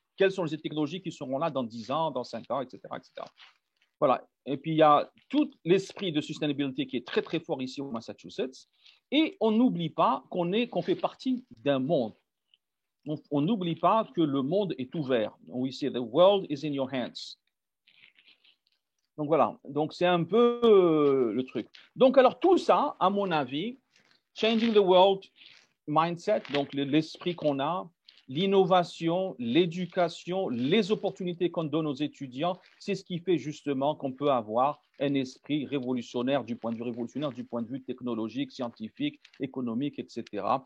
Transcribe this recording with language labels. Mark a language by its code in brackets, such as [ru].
[fr] Quelles sont les technologies qui seront là dans 10 ans, dans 5 ans, etc., etc. Voilà. Et puis, il y a tout l'esprit de sustainability qui est très, très fort ici au Massachusetts. Et on n'oublie pas qu'on fait partie d'un monde. On n'oublie pas que le monde est ouvert. [en] We say the world is in your hands. [fr] Donc voilà, donc c'est un peu le truc. Donc alors tout ça, à mon avis, [en] changing the world mindset, [fr] donc l'esprit qu'on a, l'innovation, l'éducation, les opportunités qu'on donne aux étudiants, c'est ce qui fait justement qu'on peut avoir un esprit révolutionnaire du point de vue technologique, scientifique, économique, etc.